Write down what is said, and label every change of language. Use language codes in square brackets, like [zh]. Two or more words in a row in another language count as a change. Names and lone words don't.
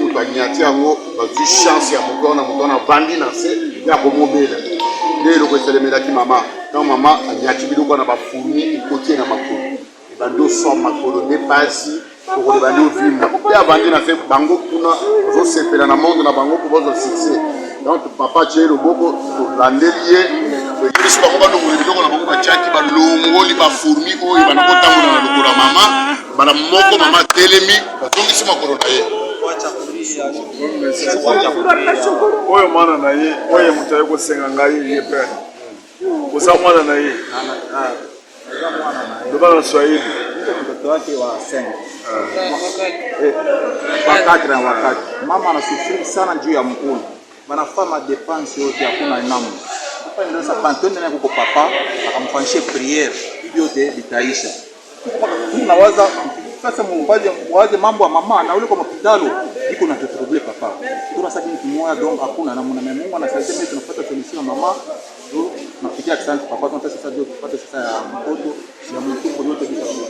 [ln] moto anyati yango bazwi chance ya moto wana avandi na se ya komobela nde eloko eselemelaki mama ntango mama anyati biloko wana bafourmi ekotie na makolo ebandi oswa makolo nde pasi kokole bandi ovimba mpe avandi na se bango kuna ozosepela na monde na bango mpo bozwa succès donc papa tie loboko tolandeli ye toyebisi bango balongoli biloko na bango batiaki balongoli bafourmi oyo banakotambola na lokolo ya mama bana moko mama telemi batongisi makolo na ye oyo mwana na ye oyo moto aye kosenga ngai ye mpe oza mwana na ye loba na swahili [sw] mtoto wake wa 5 wakati na wakati mama anasufiri sana juu ya mkulu wanafanya dépense yote hakuna namna ndio sasa pantone na kuko papa akamfanyisha prière hivi yote bitaisha tunawaza sasa mwaze mambo ya mama na ule kwa hospitali iko na tutrubule papa tunasema kitu moja donc hakuna namna na Mungu anasaidia mimi tunapata solution mama ndio napitia asante papa tunataka sasa ndio tupate sasa ya mtoto ya mtumbo yote bila